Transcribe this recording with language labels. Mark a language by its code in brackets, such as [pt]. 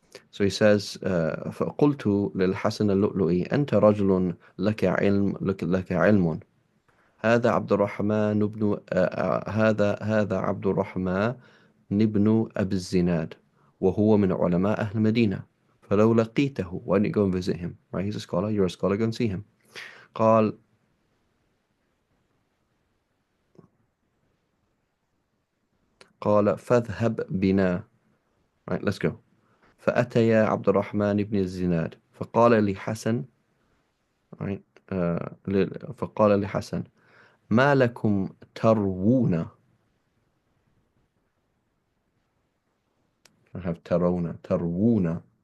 [en] So he says, [ar] فقلت للحسن اللؤلؤي أنت رجل لك علم. هذا عبد الرحمن بن هذا عبد الرحمن بن أبي الزناد وهو من علماء أهل المدينة فلو لقيته, [en] why don't you go and visit him, right? He's a scholar, you're a scholar, go and see him. [ar] قال فاذهب بنا, [en] right, let's go. [ar] فأتيا عبد الرحمن بن الزناد فقال لحسن, [en] right, [ar] فقال لحسن ما لكم تروون, [en] I have [ar] تروون.